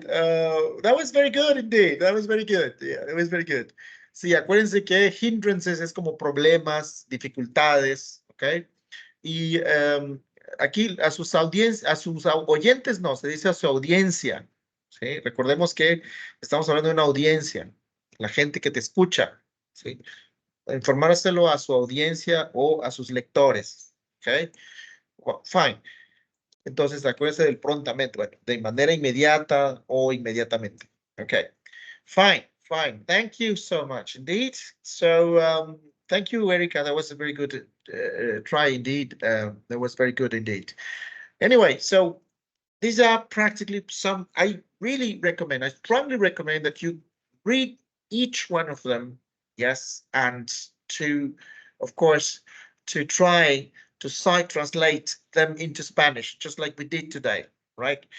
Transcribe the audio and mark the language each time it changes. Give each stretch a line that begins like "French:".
English: That was very good indeed. That was very good. Yeah, it was very good.
Spanish: Sí, acuérdense que hindrances es como problemas, dificultades, ¿ok? Y aquí a sus oyentes no, se dice a su audiencia, ¿sí? Recordemos que estamos hablando de una audiencia, la gente que te escucha, ¿sí? Informárselo a su audiencia o a sus lectores, ¿ok?
English: Well, fine.
Spanish: Entonces, acuérdense del prontamente, bueno, de manera inmediata o inmediatamente.
English: Okay, fine, fine. Thank you so much indeed. So, thank you, Erica. That was a very good try indeed. That was very good indeed. Anyway, so these are practically some, I really recommend, I strongly recommend that you read each one of them, yes, and to, of course, to try to sight translate them into Spanish, just like we did today, right?